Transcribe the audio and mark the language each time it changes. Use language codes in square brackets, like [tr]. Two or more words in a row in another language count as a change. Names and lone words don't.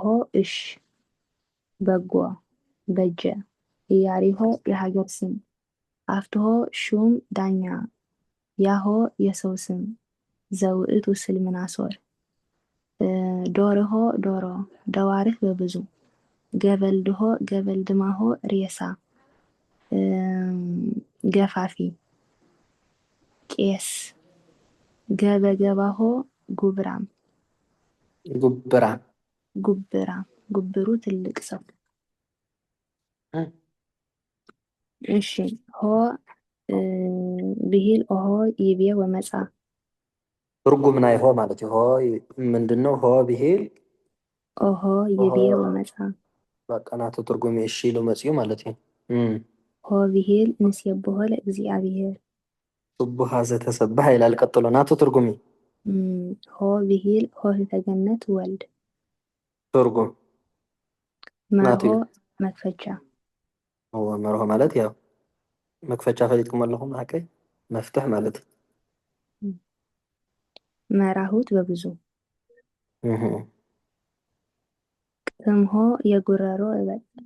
[am] እሽ በጎ በጀ ኢያሪሆ የሀገር ስም አፍትሆ ሹም ዳኛ ያሆ የሰው ስም ዘውእቱ ስልምናሶር ዶርሆ ዶሮ ደዋርህ በብዙ ገበልድሆ ገበልድማሆ ሬሳ ገፋፊ ቄስ ገበገባሆ ጉብራም ጉብራም ጉብራም ጉብሩ ትልቅ ሰው። እሺ [gez] ሆ ብሂል ኦሆ ይቤ ወመጻ [ti] ትርጉም ናይ ሆ ማለት እዩ። [am] ሆ ምንድነው? [ti] ሆ ብሂል [gez] ኦሆ ይቤ ወመጻ [ti] በቃ ናቱ ትርጉም እሺ ኢሉ መጽኡ ማለት እዩ። [gez] ሆ ብሂል ንስየብሖ ለእግዚአብሔር ስቡሃ ዘተሰብሐ [am] ይላል ቀጥሎ [ti] ናቱ ትርጉም [gez] ሆ ብሂል ሆህተ ገነት ወልድ [ti] ትርጉም [am] መርሆ መክፈቻ [ti] መርሆ ማለት [am] ያው መክፈቻ [ti] ፈሊጥኩም ኣለኹም ሓቀይ መፍትሕ ማለት እዩ። [am] መራሁት በብዙ ቅምሆ የጉረሮ እበጥ